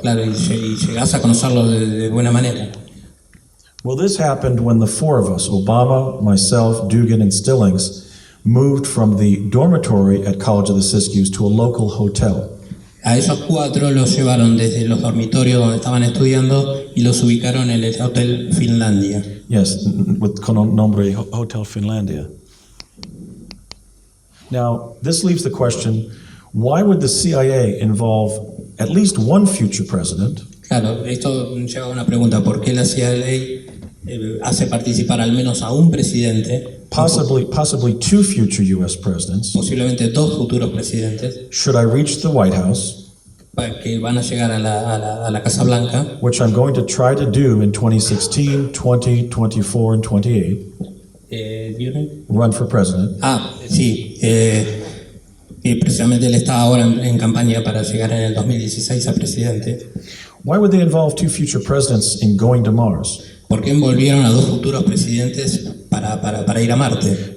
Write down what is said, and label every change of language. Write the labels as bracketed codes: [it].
[es] claro, y llegás a conocerlos de buena manera. [en] Well, this happened when the four of us, Obama, myself, Dugan, and Stillings, moved from the dormitory at College of the Siskiyous to a local hotel. [es] A esos cuatro los llevaron desde los dormitorios donde estaban estudiando y los ubicaron en el Hotel Finlandia. [en] Yes, [es] con nombre Hotel Finlandia. [en] Now, this leaves the question, why would the CIA involve at least one future president [es] Claro, esto lleva a una pregunta, ¿por qué la CIA hace participar al menos a un presidente, [en] possibly two future U.S. presidents, [es] posiblemente dos futuros presidentes, [en] should I reach the White House, [es] que van a llegar a la Casa Blanca, [en] which I'm going to try to do in 2016, 20, 24, and 28, run for president. [es] Sí, y precisamente él está ahora en campaña para llegar en el 2016 a presidente. [en] Why would they involve two future presidents in going to Mars? [es] ¿Por qué envolvieron a dos futuros presidentes para ir a Marte?